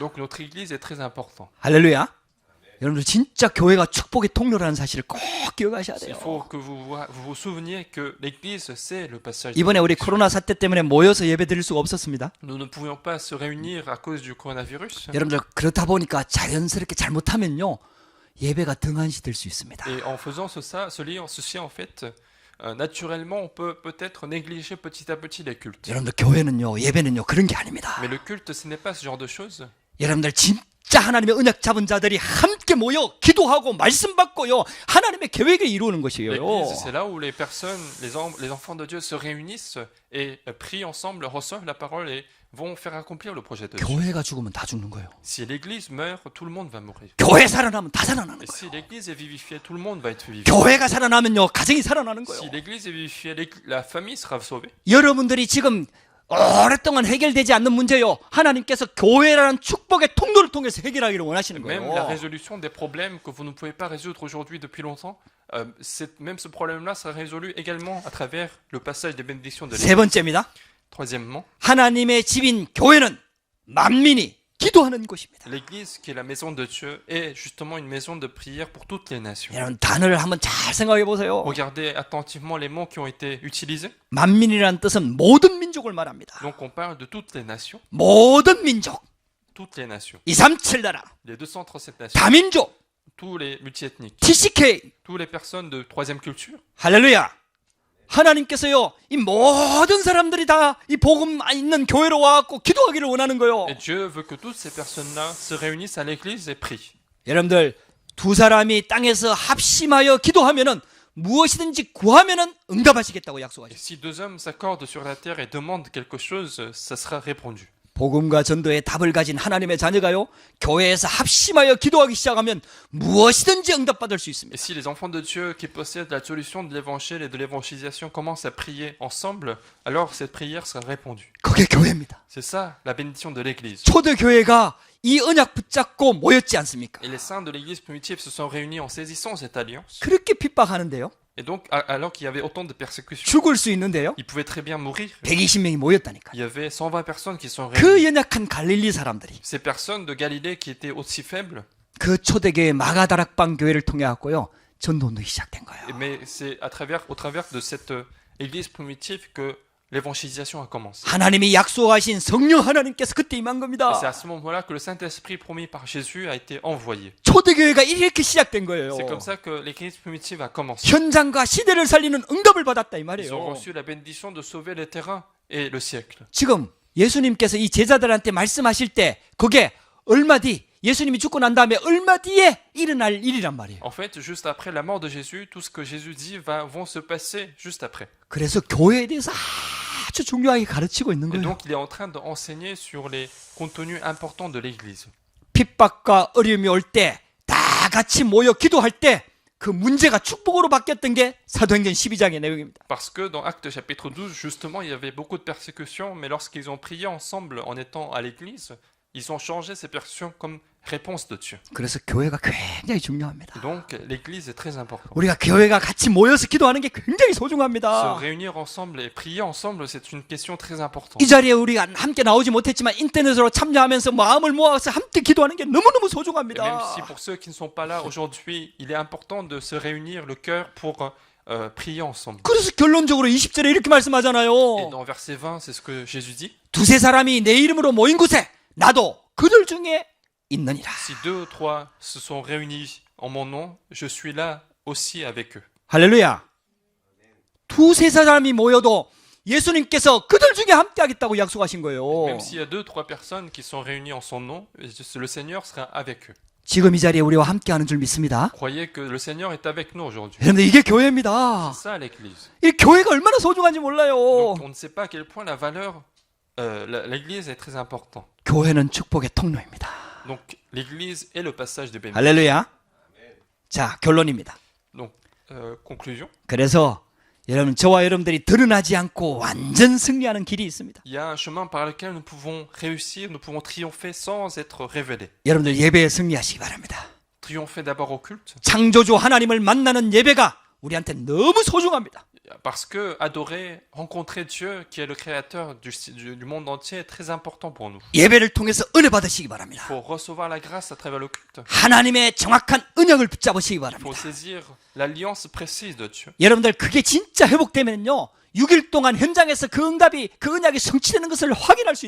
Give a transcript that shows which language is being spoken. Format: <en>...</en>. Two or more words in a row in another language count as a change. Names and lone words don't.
<fr>Donc notre église est très importante.</fr> <ko>할렐루야. 여러분들 진짜 교회가 축복의 통로라는 사실을 꼭 기억하셔야</ko> <fr>Il</fr> <ko>돼요.</ko> <fr>faut que vous vous souveniez que l'église, c'est le passage.</fr> <ko>이번에 우리 코로나 사태 때문에 모여서 예배 드릴 수가 없었습니다.</ko> <fr>Nous ne pouvions pas se réunir à cause du coronavirus.</fr> <ko>여러분들 그렇다 보니까 자연스럽게 잘못하면요 예배가 등한시 될 수 있습니다.</ko> <fr>Et en faisant ceci en fait, naturellement, on peut peut-être négliger petit à petit les cultes.</fr> <ko>여러분들 교회는요 예배는요 그런 게 아닙니다.</ko> <fr>Mais le culte, ce n'est pas ce genre de choses.</fr> <ko>여러분들 진짜 하나님의 언약 잡은 자들이 함께 모여 기도하고 말씀 받고요 하나님의 계획을 이루는 것이에요.</ko> <fr>L'église, c'est là où les personnes, les enfants de Dieu se réunissent et prient ensemble, reçoivent la parole et vont faire accomplir le projet de Dieu.</fr> <ko>교회가 죽으면 다 죽는 거예요.</ko> <fr>Si l'église meurt, tout le monde va mourir.</fr> <ko>교회 살아나면 다 살아나는</ko> <fr>Et</fr> <ko>거예요.</ko> <fr>si l'église est vivifiée, tout le monde va être vivifié.</fr> <ko>교회가 살아나면요 가정이 살아나는 거예요.</ko> <fr>Si l'église est vivifiée, la famille sera sauvée.</fr> <ko>여러분들이 지금 오랫동안 해결되지 않는 문제요 하나님께서 교회라는 축복의 통로를 통해서 해결하기를 원하시는</ko> <fr>Même la</fr> <ko>거예요.</ko> <fr>résolution des problèmes que vous ne pouvez pas résoudre aujourd'hui depuis longtemps, même ce problème-là sera résolu également à travers le passage des bénédictions de</fr> <ko>세</ko> <fr>l'église.</fr> <ko>번째입니다.</ko> <fr>Troisièmement,</fr> <ko>하나님의 집인 교회는 만민이 기도하는 곳입니다.</ko> <fr>l'église qui est la maison de Dieu est justement une maison de prière pour toutes les nations.</fr> <ko>여러분 단어를 한번 잘 생각해 보세요.</ko> <fr>Regardez attentivement les mots qui ont été utilisés.</fr> <ko>만민이라는 뜻은 모든 민족을 말합니다.</ko> <fr>Donc on parle de toutes les nations,</fr> <ko>모든 민족,</ko> <fr>toutes les nations,</fr> <ko>237 나라,</ko> <fr>les 237 nations,</fr> <ko>다민족,</ko> <fr>tous les multiethniques,</fr> <ko>TCK,</ko> <fr>toutes les personnes de troisième culture.</fr> <ko>할렐루야. 하나님께서요 이 모든 사람들이 다 이 복음 있는 교회로 와갖고 기도하기를 원하는 거예요.</ko> <fr>Et Dieu veut que toutes ces personnes-là se réunissent à l'église et prient.</fr> <ko>여러분들 두 사람이 땅에서 합심하여 기도하면은 무엇이든지 구하면은 응답하시겠다고</ko> <fr>Et</fr> <ko>약속하셨어요.</ko> <fr>si deux hommes s'accordent sur la terre et demandent quelque chose, ça sera répondu.</fr> <ko>복음과 전도의 답을 가진 하나님의 자녀가요, 교회에서 합심하여 기도하기 시작하면 무엇이든지 응답받을 수 있습니다.</ko> <fr>Et si les enfants de Dieu qui possèdent la solution de l'évangile et de l'évangélisation commencent à prier ensemble, alors cette prière sera répondue.</fr> <ko>그게 교회입니다.</ko> <fr>C'est ça la bénédiction de l'Église.</fr> <ko>초대교회가 이 언약 붙잡고 모였지 않습니까?</ko> <fr>Et les saints de l'Église primitive se sont réunis en saisissant cette alliance.</fr> <ko>그렇게 핍박하는데요.</ko> <fr>Et donc, alors qu'il y avait autant de persécutions,</fr> <ko>죽을 수 있는데요.</ko> <fr>ils pouvaient très bien mourir.</fr> <ko>120명이 모였다니까요.</ko> <fr>Il y avait 120 personnes qui sont</fr> <ko>그</ko> <fr>réunies.</fr> <ko>연약한 갈릴리 사람들이</ko> <fr>Ces personnes de Galilée qui étaient aussi faibles,</fr> <ko>그 초대교회 마가다락방 교회를 통해 갖고요, 전도운동이 시작된 거예요.</ko> <fr>mais c'est au travers de cette Église primitive que l'évangélisation a commencé.</fr> <ko>하나님이 약속하신 성령 하나님께서 그때 임한</ko> <fr>Et c'est</fr> <ko>겁니다.</ko> <fr>à ce moment-là que le Saint-Esprit promis par Jésus a été envoyé.</fr> <ko>초대교회가 이렇게 시작된 거예요.</ko> <fr>C'est comme ça que l'Église primitive a commencé.</fr> <ko>현장과 시대를 살리는 응답을 받았다 이</ko> <fr>Ils ont</fr> <ko>말이에요.</ko> <fr>reçu la bénédiction de sauver les terrains et le siècle.</fr> <ko>지금 예수님께서 이 제자들한테 말씀하실 때 그게 얼마 뒤, 예수님이 죽고 난 다음에 얼마 뒤에 일어날 일이란 말이에요.</ko> <fr>En fait, juste après la mort de Jésus, tout ce que Jésus dit vont se passer juste après.</fr> <ko>그래서 교회에 대해서 아주 중요하게 가르치고 있는</ko> <fr>Et</fr> <ko>거예요.</ko> <fr>donc, il est en train d'enseigner sur les contenus importants de l'Église.</fr> <ko>핍박과 어려움이 올 때 다 같이 모여 기도할 때 그 문제가 축복으로 바뀌었던 게 사도행전 12장의 내용입니다.</ko> <fr>Parce que dans Actes chapitre 12, justement, il y avait beaucoup de persécutions, mais lorsqu'ils ont prié ensemble en étant à l'Église, ils ont changé ces persécutions comme réponse de Dieu.</fr> <ko>그래서 교회가 굉장히 중요합니다.</ko> <fr>Donc, l'Église est très importante.</fr> <ko>우리가 교회가 같이 모여서 기도하는 게 굉장히</ko> <fr>Se</fr> <ko>소중합니다.</ko> <fr>réunir ensemble et prier ensemble, c'est une question très importante.</fr> <ko>이 자리에 우리가 함께 나오지 못했지만 인터넷으로 참여하면서 마음을 모아서 함께 기도하는 게 너무너무</ko> <fr>Et même si</fr> <ko>소중합니다.</ko> <fr>pour ceux qui ne sont pas là aujourd'hui, il est important de se réunir le cœur pour prier ensemble.</fr> <ko>그래서 결론적으로 20절에 이렇게</ko> <fr>Et</fr> <ko>말씀하잖아요.</ko> <fr>dans verset 20, c'est ce que Jésus dit.</fr> <ko>두세 사람이 내 이름으로 모인 곳에 나도 그들 중에 있느니라.</ko> <fr>Si deux ou trois se sont réunis en mon nom, je suis là aussi avec eux.</fr> <ko>할렐루야. 두세 사람이 모여도 예수님께서 그들 중에 함께 하겠다고 약속하신 거예요.</ko> <fr>Même s'il y a deux, trois personnes qui sont réunies en son nom, le Seigneur sera avec eux.</fr> <ko>지금 이 자리에 우리와 함께 하는 줄 믿습니다.</ko> <fr>Croyez que le Seigneur est avec nous aujourd'hui.</fr> <ko>여러분들 이게 교회입니다.</ko> <fr>C'est ça l'Église.</fr> <ko>이 교회가 얼마나 소중한지 몰라요.</ko> <fr>Donc on ne sait pas à quel point la valeur, l'Église est très importante.</fr> <ko>교회는 축복의 통로입니다.</ko> <fr>Donc l'Église est le passage de bénédiction.</fr> <ko>할렐루야. 자, 결론입니다.</ko> <fr>Donc conclusion.</fr> <ko>그래서 여러분, 저와 여러분들이 드러나지 않고 완전 승리하는 길이 있습니다.</ko> <fr>Il y a un chemin par lequel nous pouvons réussir, nous pouvons triompher sans être révélés.</fr> <ko>여러분들 예배에 승리하시기 바랍니다.</ko> <fr>Triompher d'abord au culte,</fr> <ko>창조주 하나님을 만나는 예배가 우리한테 너무 소중합니다.</ko> <fr>parce que adorer, rencontrer Dieu, qui est le créateur du monde entier, est très important pour nous.</fr> <ko>예배를 통해서 은혜 받으시기</ko> <fr>Il</fr> <ko>바랍니다.</ko> <fr>faut recevoir la grâce à travers le culte.</fr> <ko>하나님의 정확한 언약을 붙잡으시기</ko> <fr>Il faut</fr> <ko>바랍니다.</ko> <fr>saisir l'alliance précise de Dieu.</fr> <ko>여러분들 그게 진짜 회복되면요, 6일 동안 현장에서 그 응답이, 그 언약이 성취되는 것을 확인할 수</ko>